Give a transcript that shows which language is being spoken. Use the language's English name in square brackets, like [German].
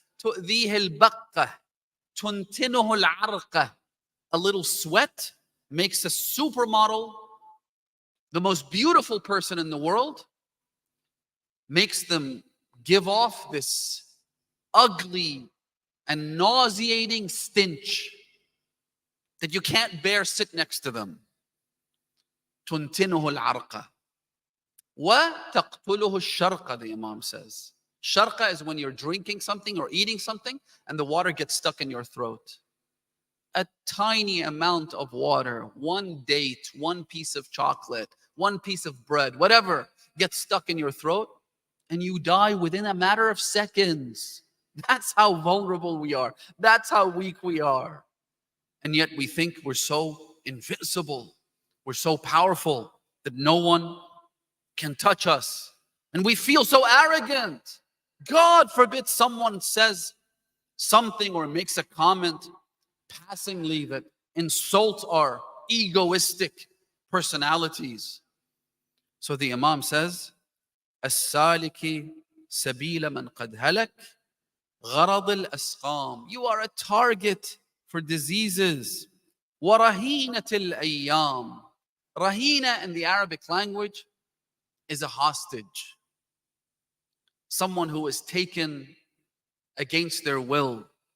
[Arabic] تؤذيه البقة تنتنه العرقة. [English] A little sweat makes a supermodel, the most beautiful person in the world, makes them give off this ugly and nauseating stench that you can't bear sit next to them. [Arabic] تنتنه العرقة وتقتله الشرقة, [English] the Imam says. Sharqa is when you're drinking something or eating something and the water gets stuck in your throat. A tiny amount of water, one date, one piece of chocolate, one piece of bread, whatever, gets stuck in your throat and you die within a matter of seconds. That's how vulnerable we are. That's how weak we are. And yet we think we're so invincible. We're so powerful that no one can touch us. And we feel so arrogant. God forbid someone says something or makes a comment passingly that insults our egoistic personalities. So the Imam says, [Arabic] السالك سبيل من قد هلك غرض الأسقام. [English] You are a target for diseases. [Arabic] ورهينة الأيام. [English] Rahina in the Arabic language is a hostage. Someone who is taken against their will.